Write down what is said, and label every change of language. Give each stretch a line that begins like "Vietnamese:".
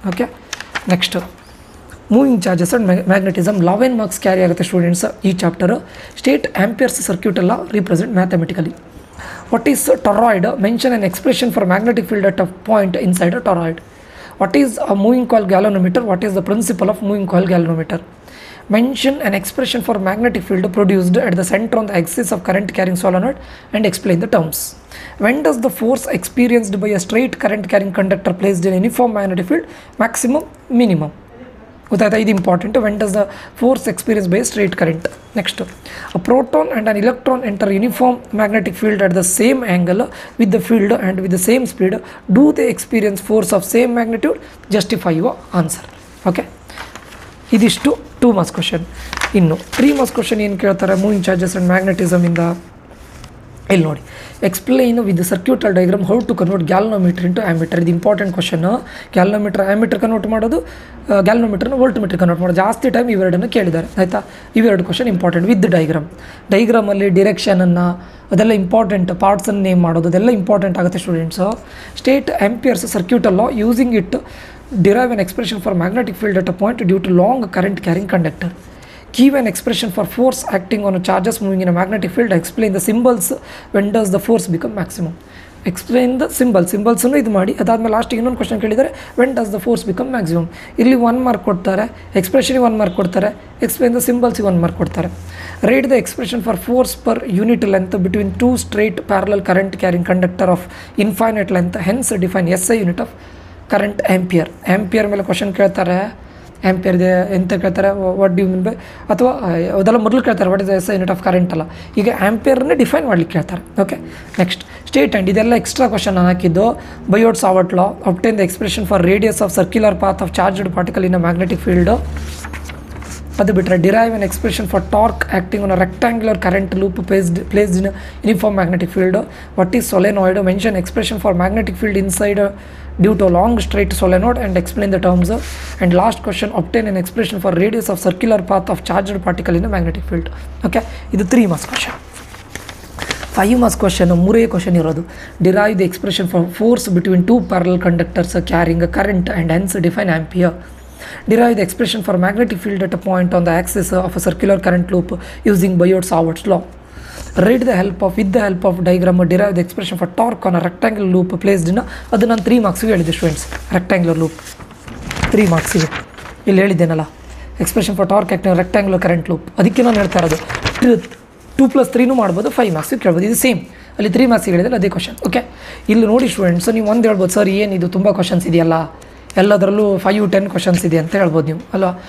Kannada: Okay, next moving charges and magnetism 11 marks carry ಆಗುತ್ತೆ students.
English: ಈ chapter state Ampere's circuit ಎಲ್ಲ represent mathematically. What is toroid? Mention an expression for magnetic field at a point inside a toroid. What is a moving coil galvanometer? What is the principle of moving coil galvanometer? Mention an expression for magnetic field produced at the center on the axis of current carrying solenoid and explain the terms. When does the force experienced by a straight current carrying conductor placed in uniform magnetic field maximum, minimum?
Kannada: ಗೊತ್ತಾಯ್ತಾ? ಇದು important.
English: When does the force experience by straight current. Next, a proton and an electron enter uniform magnetic field at the same angle with the field and with the same speed. Do the experience force of same magnitude? Justify your answer.
Kannada: Okay, ಇದಿಷ್ಟು 2 marks question. ಇನ್ನು 3 marks question ಏನು ಕೇಳ್ತಾರೆ moving charges and ಮ್ಯಾಗ್ನೆಟಿಸಮಿಂದ. ಇಲ್ಲಿ ನೋಡಿ,
English: Explain with circuital diagram how to convert galvanometer into ammeter. ಇದು important question.
Kannada: Galvanometer ammeter convert ಮಾಡೋದು, ಗ್ಯಾಲೋಮೀಟರ್ನ voltmeter convert ಮಾಡೋದು. ಜಾಸ್ತಿ ಟೈಮ್ ಇವೆರಡನ್ನು ಕೇಳಿದ್ದಾರೆ, ಆಯಿತಾ? ಇವೆರಡು ಕ್ವಶನ್ ಇಂಪಾರ್ಟೆಂಟ್ ವಿತ್ ಡೈಗ್ರಾಮಲ್ಲಿ ಡಿರೆಕ್ಷನನ್ನು, ಅದೆಲ್ಲ ಇಂಪಾರ್ಟೆಂಟ್. ಪಾರ್ಟ್ಸನ್ನು ನೇಮ್ ಮಾಡೋದು, ಅದೆಲ್ಲ ಇಂಪಾರ್ಟೆಂಟ್ ಆಗುತ್ತೆ students.
English: State Ampere's circuital law using it derive an expression for magnetic field at a point due to long current carrying conductor. Give an expression for force acting on a charges moving in a magnetic field. Explain the symbols. When does the force become maximum?
Kannada: Explain the ಸಿಂಬಲ್ಸನ್ನು ಇದು ಮಾಡಿ. ಅದಾದಮೇಲೆ ಲಾಸ್ಟಿಗೆ ಇನ್ನೊಂದು question ಕೇಳಿದರೆ
English: When does the force become maximum.
Kannada: ಇಲ್ಲಿ 1 mark ಕೊಡ್ತಾರೆ, ಎಕ್ಸ್ಪ್ರೆಷನ್ಗೆ 1 mark ಕೊಡ್ತಾರೆ, explain the ಸಿಂಬಲ್ಸಿಗೆ 1 mark ಕೊಡ್ತಾರೆ.
English: write the expression for force per unit length between 2 straight parallel current carrying conductor of infinite length, hence define SI unit of current ampere
Kannada: ಮೇಲೆ question ಕೇಳ್ತಾರೆ. ಆ್ಯಂಪಿಯರ್ಗೆ ಎಂತ ಕೇಳ್ತಾರೆ, what do mean by, ಅಥವಾ ಅದೆಲ್ಲ ಮೊದಲು ಕೇಳ್ತಾರೆ what is SI unit of current ಅಲ್ಲ, ಈಗ ಆ್ಯಂಪಿಯರ್ನೇ ಡಿಫೈನ್ ಮಾಡ್ಲಿಕ್ಕೆ ಕೇಳ್ತಾರೆ.
English: okay, next state and
Kannada: ಇದೆಲ್ಲ ಎಕ್ಸ್ಟ್ರಾ ಕ್ವಶನ್ ನಾನು ಹಾಕಿದ್ದು.
English: Biot Savart law, obtain the expression for radius of circular path of charged particle in a magnetic field. ಅದು ಬಿಟ್ಟರೆ derive an expression for torque acting on a rectangular current loop placed in uniform magnetic field. What is solenoid, mention expression for magnetic field inside due to long straight solenoid and explain the terms. And last question, obtain an expression for radius of circular path of charged particle in a magnetic field. Okay, ಇದು 3 marks question. 5 marks question 3 question
Kannada: ಇರೋದು.
English: Derive the expression for force between 2 parallel conductors carrying a current and hence define ampere. Derive the expression for magnetic field at a point on the axis of a circular current loop using Biot-Savart's law. With the help of diagram, derive the expression for torque on a rectangular loop placed in
Kannada: ಅದು ನಾನು 3 ಮಾರ್ಕ್ಸ್ಗೆ ಹೇಳಿದೆ students. Rectangular loop 3 ಮಾರ್ಕ್ಸಿಗೆ ಇಲ್ಲಿ ಹೇಳಿದ್ದೇನಲ್ಲ,
English: expression for torque acting rectangular current loop,
Kannada: ಅದಕ್ಕೆ ನಾನು ಹೇಳ್ತಾ ಇರೋದು 2+3 ಮಾಡ್ಬೋದು, 5 ಮಾರ್ಕ್ಸಿಗೆ ಕೇಳ್ಬೋದು. ಇದು ಸೇಮ್, ಅಲ್ಲಿ 3 ಮಾರ್ಕ್ಸಿಗೆ ಹೇಳಿದ್ರೆ ಅದೇ ಕ್ವಶನ್. ಓಕೆ, ಇಲ್ಲಿ ನೋಡಿ ಸ್ಟೂಡೆಂಟ್ಸ್, ನೀವು ಒಂದು ಹೇಳ್ಬೋದು ಸರ್ ಏನಿದು ತುಂಬ ಕ್ವಶನ್ಸ್ ಇದೆಯಲ್ಲ, ಎಲ್ಲದರಲ್ಲೂ 5-10 ಕ್ವಶನ್ಸ್ ಇದೆ ಅಂತ ಹೇಳ್ಬೋದು ನೀವು ಅಲ್ವಾ.